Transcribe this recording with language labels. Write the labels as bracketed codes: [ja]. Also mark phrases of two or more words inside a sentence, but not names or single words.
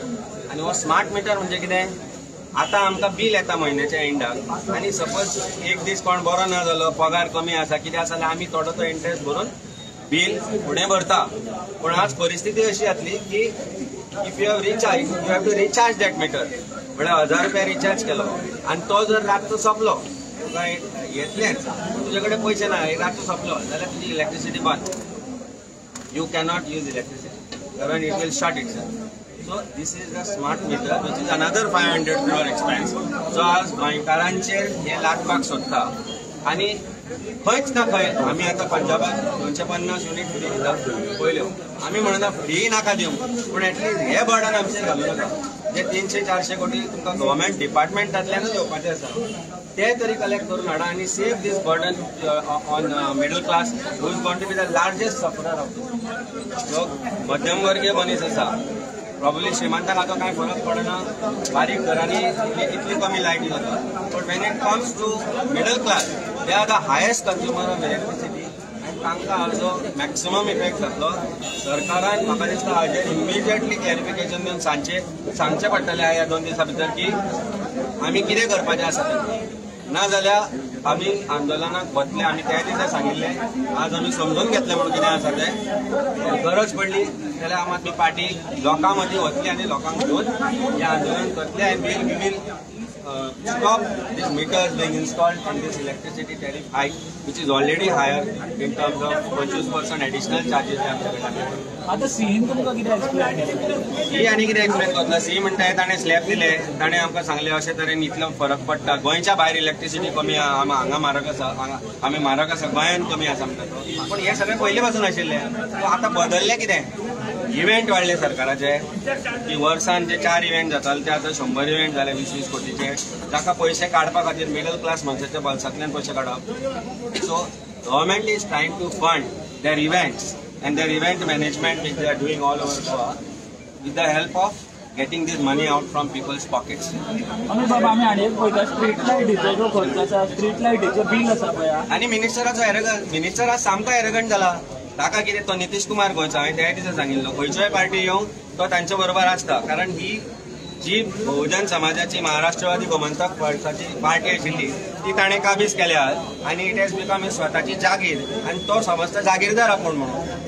[kok] आनी हो स्मार्ट मीटर म्हणजे कितें, आतां आमकां बील येता म्हयन्याच्या एंडाक आनी सपोज एक दीस कोण बरो ना जालो, पगार कमी आसा, कितें आसा जाल्यार आमी थोडो तो इंट्रस्ट भरून बील फुडें भरता. पूण आज परिस्थिती अशी जातली की [en] if you have to recharge that meter, [kok] म्हळ्यार 1000 रुपया रिचार्ज केलो आनी तो जर रातचो सोंपलो तुका येतलेंच, तुजे कडेन पयशे ना, रातचो सोंपलो जाल्यार तुजी इलेक्ट्रिसिटी बंद. [en] You cannot use electricity, current it will shut itself. So this is the smart meter which is another 500 crore expense. [kok] So आज गोंयकारांचेर हे लादपाक सोदता. आनी खंयच ना खंय आमी आतां पंजाबाक 250 युनिट फ्री दिता पयल्यो, आमी म्हणना फ्री नाका दिवंक, पूण एटलीस्ट हे बर्डन आमचेर घालूं नाका. जे 300-400 कोटी तुमकां गव्हर्मेंट डिपार्टमेंटांतल्यानूच येवपाचें आसा ते तरी कलेक्ट करून हाडा आनी [en] save this burden on middle class who is going to be the largest sufferer of this. [kok] जो मध्यमवर्गीय मनीस आसा प्रॉब्ली श्रीमंतांक हाचो कांय फरक पडना, बारीक घरांनी इतली कमी लायट जाता, [en] but when it comes to middle class they are the highest consumer of electricity [kok] आनी तांकां हाजो मॅक्सिमम इफेक्ट जातलो. सरकारान म्हाका दिसता हाजेर [en] immediately clarification [kok] दिवन सांगचें पडटलें ह्या 2 दिसां भितर की आमी कितें करपाचें आसा, ना जाल्यार आमी आंदोलनाक वतले. आमी त्या दिसा सांगिल्लें, आज आमी समजून घेतलें म्हणून कितें आसा तें. गरज पडली जाल्यार आम आदमी पार्टी लोकां मदीं वतली आनी लोकांक घेवन हें आंदोलन करतले. [en] आनी we will stop these meters being installed and this electricity tariff hike, which is already higher in terms of 25% additional charges. [kok] आता सीन तुमकां कितें एक्सप्लेन केलें? ही आनी कितें एक्सप्लेन करतलो. सी म्हणटा ताणें स्लॅब दिले, ताणें आमकां सांगलें अशें तरेन इतलो फरक पडटा. गोंयच्या भायर इलेक्ट्रिसिटी कमी आहा, हांगा म्हारग आसा, आमी म्हारग आसा, गोंयांत कमी आसा म्हणटा तो. पूण हें सगळें पयलीं पासून आशिल्लें. आतां बदललें कितें? इव्हेंट वाडले सरकाराचे की वर्सान जे 4 इव्हेंट जाताले ते आतां 100 इव्हेंट जाले 20-20 कोटीचे. ताका पयशे काडपा खातीर मिडल क्लास मनशाच्या बल्सांतल्यान पयशे काडप. [en] so government is trying to fund their events and their event management which they are doing all over Goa with the help of getting this money out from people's pockets. [kok] आमी बाबा आमी आनी एक पळयता स्ट्रीट लायटीचो जो खर्च आसा, स्ट्रीट लायटीचो बील आसा पळय, आनी मिनिस्टराचो एरगंट, मिनिस्टर आज सामको एरगंट जाला. ताका कितें तो नितीश कुमार गोंयचो, हांवें त्या दिसा सांगिल्लो, खंयच्योय पार्टी येवं तो तांचे बरोबर आसता. कारण ही जी बहुजन समाजाची महाराष्ट्रवादी गोमंतक पक्षाची पार्टी आशिल्ली ती ताणें काबीज केल्या आनी [en] it has become [kok] ही स्वताची जागीर आनी तो समजता जागीरदार आपूण म्हणून.